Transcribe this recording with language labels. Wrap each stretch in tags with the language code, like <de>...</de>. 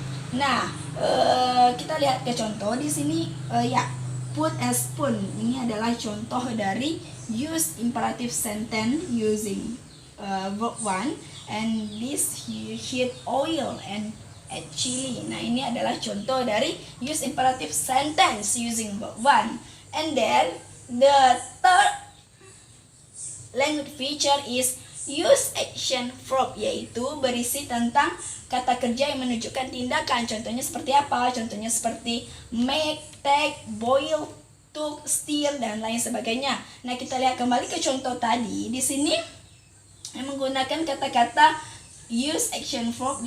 <id>Nah, kita lihat ke contoh di sini.</id> <en>Put a spoon.</en> <id>Ini adalah contoh dari</id> <en>use imperative sentence using verb 1, and this heat oil and add chili.</en> <id>Nah, ini adalah contoh dari</id> <en>use imperative sentence using verb 1. And then the third language feature is use action verb,</en> <id>yaitu berisi tentang kata kerja yang menunjukkan tindakan. Contohnya seperti apa? Contohnya seperti make, take, boil, took, steal, dan lain sebagainya. Nah, kita lihat kembali ke contoh tadi. Di sini yang menggunakan kata-kata</id> <en>use action verb.</en>